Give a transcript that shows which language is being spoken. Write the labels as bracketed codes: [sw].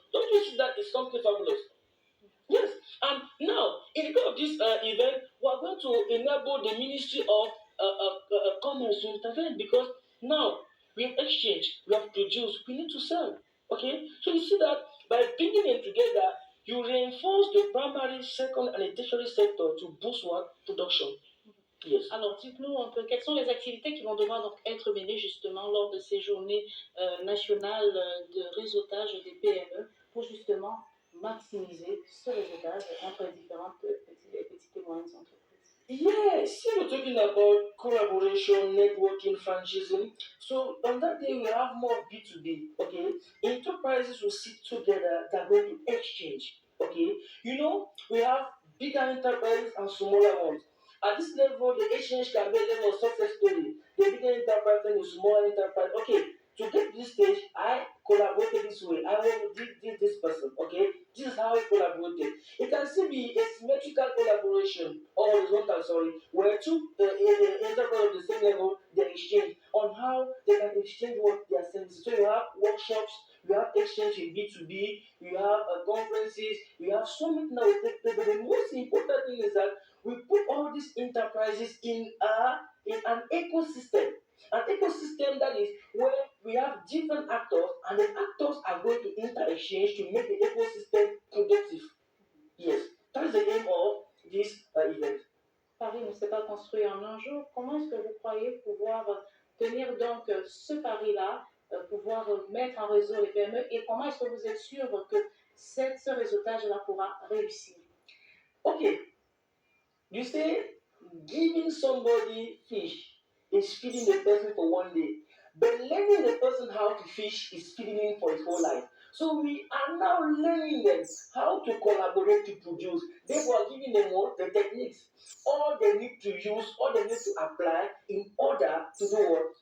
[en] Don't you see that is something fabulous? Yes, and now in the course of this event, we are going to enable the Ministry of Commerce to intervene because now we have exchanged, we have produced, we need to sell. Okay, so you see that by bringing them together, you reinforce the primary, second, and the tertiary sector to boost what? Production. Yes. [fr] Alors, dites-nous un peu quelles sont les activités qui vont devoir donc être menées justement lors de ces journées nationales de réseautage des PME pour justement maximiser ce réseautage entre différentes petites et moyennes entreprises. [en] Yes, here we're talking about collaboration, networking, franchising. So on that day we have more B2B. Okay, enterprises will sit together. They're going to exchange. Okay, you know we have bigger enterprises and smaller ones. At this level, the exchange can be a level of success story. The bigger enterprise and the smaller enterprise. Okay, to get to this stage, I collaborated this way. I want to did this person. Okay, this is how we collaborated. It can still be a symmetrical collaboration or horizontal, sorry, where two enterprises of the same level they exchange on how they can exchange what their services. So you have workshops, you have exchange in B2B, you have conferences, you have summit now. But the most important thing is that we put all these enterprises in an ecosystem. An ecosystem that is where we have different actors, and the actors are going to inter-exchange to make the ecosystem productive. Yes, that is the aim of this event. [fr] Paris ne s'est pas construit en un jour. Comment est-ce que vous croyez pouvoir tenir donc ce pari-là, pouvoir mettre en réseau les PME, et comment est-ce que vous êtes sûr que ce réseautage-là pourra réussir? [en] Okay, you say giving somebody fish is feeding the person for one day, but learning the person how to fish is feeding him for his whole life. So we are now learning them how to collaborate to produce. Therefore, giving them what? The techniques. All they need to use, all they need to apply in order to do what?